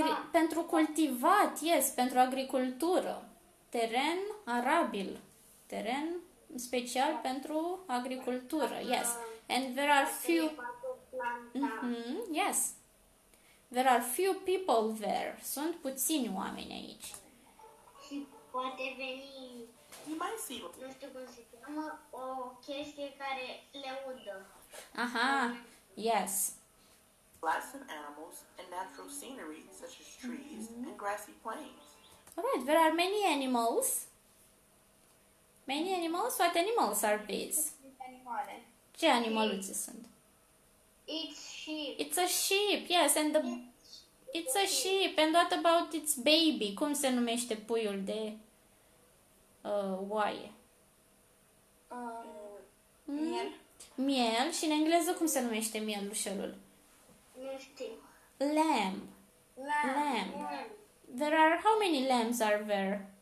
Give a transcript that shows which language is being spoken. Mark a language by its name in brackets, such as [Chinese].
[Romanian] pentru cultivat, yes, pentru agricultură. Teren arabil. Teren special pentru agricultură, yes. [English] And there are few yes. There are few people there. [Romanian] Sunt puțini oameni aici. Și poate veni, [English] You might see [Romanian] nu știu cum se cheamă, o chestie care le udă. [English] Aha. Yes. plants and animals and natural scenery such as trees and grassy plains. All right, there are many animals. Many animals? What animals are these? [Romanian] animale. Ce animaluțe sunt? [English] It's sheep. It's a sheep, yes, and it's a sheep. And what about its baby? [Romanian] Cum se numește puiul de oaie? Miel. Miel. Și în engleză cum se numește mielușelul? Nu știu. [English] Lamb. Lamb. There are, how many lambs are there?